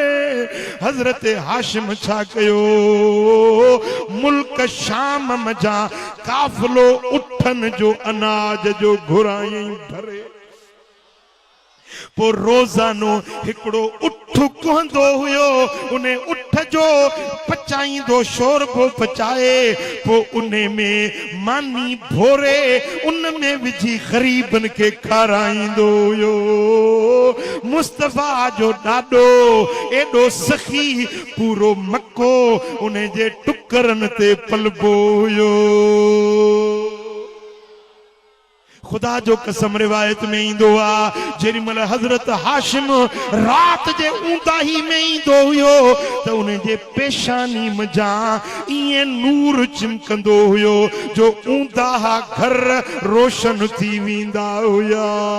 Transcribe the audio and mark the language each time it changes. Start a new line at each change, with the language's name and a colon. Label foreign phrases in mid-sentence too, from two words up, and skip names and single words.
Sindhi: हज़रत हाशिम छा कयो मुल्क शाम मजा काफ़िलो उठन जो अनाज जो घुराई भरे। पो रोजानो हिकड़ो उठ कुहंदो हुयो, उन्हें उठ जो पचाईंदो शोरबो पचाए पो उन्हें में मानी भोरे उन में विझी गरीबन के खाराईंदो हुयो। मुस्तफा जो ॾाॾो एडो सखी पूरो मक्को उन्हें जे टुकरन ते पलबो हुयो। खुदा जो कसम रिवायत में इंदो आ जेॾीमहिल हजरत हाशिम रात जे ऊंदाही में इंदो हुयो त उन जे पेशानी मजा इएं नूर चिमकंदो हुयो जो ऊंदाहा घर रोशन थी वेंदा हुया।